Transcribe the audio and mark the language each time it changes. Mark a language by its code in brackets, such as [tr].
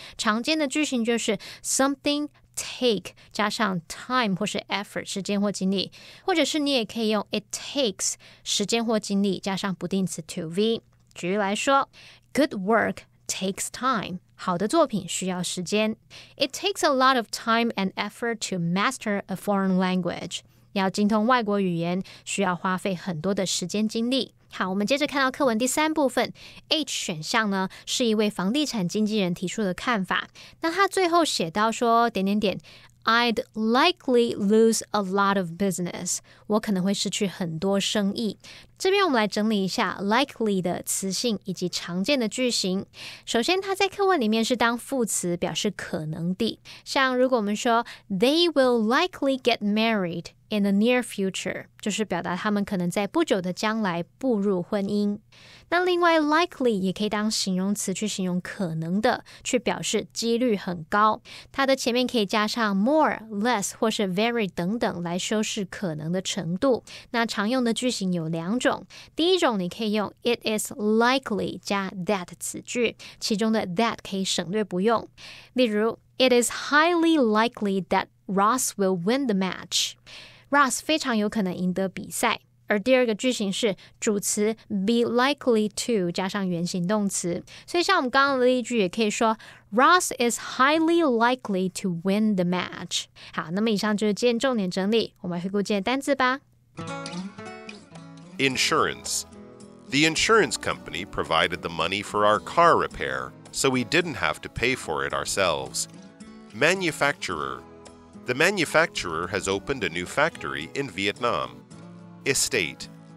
[zh] 常见的句型就是 something take 加上 time 或是 effort 时间或精力，或者是你也可以用 it takes 时间或精力加上不定词 to be。举例来说 [en] Good work takes time， [zh] 好的作品需要时间。 [en] It takes a lot of time and effort to master a foreign language。 [zh] 要精通外国语言需要花费很多的时间精力。好，我们接着看到课文第三部分 H 选项呢，是一位房地产经纪人提出的看法。那他最后写到说 [en] I'd likely lose a lot of business， [zh] 我可能会失去很多生意。这边我们来整理一下 likely 的词性以及常见的句型。首先它在课文里面是当副词，表示可能的，像如果我们说 [en] They will likely get married in the near future， [zh] 就是表达他们可能在不久的将来步入婚姻。那另外 likely 也可以当形容词去形容可能的，去表示几率很高。它的前面可以加上 more、less 或是 very 等等来修饰可能的程度。那常用的句型有2种，第一种你可以用 It is likely 加 that 子句，其中的 that 可以省略不用。 [en] 例如 It is highly likely that Ross will win the match. [zh] Ross 非常有可能赢得比赛。而第二个句型是主词 be likely to 加上原形动词，所以像我们刚刚的例句也可以说 [en] Ross is highly likely to win the match. [zh] 好，那么以上就是今天重点整理，我们来回顾今天的单字吧。 [en] Insurance. The insurance company provided the money for our car repair, so we didn't have to pay for it ourselves. Manufacturer. The manufacturer has opened a new factory in Vietnam. Estate.